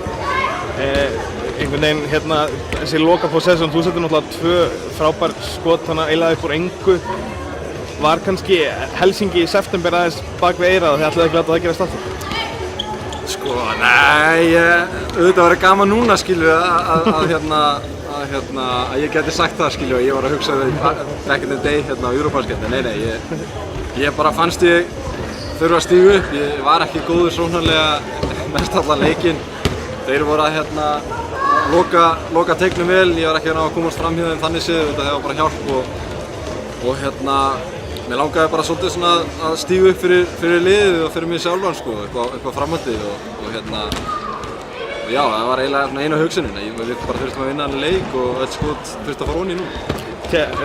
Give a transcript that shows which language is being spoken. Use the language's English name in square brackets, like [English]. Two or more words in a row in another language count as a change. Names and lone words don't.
[Icelandic] Einhvern veginn, hérna, þessi loka possession, þú setur náttúrulega 2 frábær skot, þannig að eiginlega upp úr engu. Var kannski Helsingi í september aðeins bak við eyrað og þið ætlaðu ekki að það gerast aftur? Sko, nei, auðvitað verið gaman núna, skilju, að ég geti sagt það, skilju, ég var að hugsa [English] back in the day [Icelandic] hérna á Eurobasket, en nei, ég bara fannst ég þurfa að stíga upp, ég var ekki góður sóknarlega mest allan leikinn. Þeir voru að loka teignum vel, ég var ekki að ná að komast fram hjá þeim þannig séð, þetta hefur bara hjálp og hérna, mér langaði bara svolítið svona að stíga upp fyrir liðið og fyrir mig sjálfan sko, eitthvað framhaldið og hérna, og já, það var eiginlega eina hugsunin, við bara þurftum að vinna hann leik og öll skot þurfti að fara onni nú.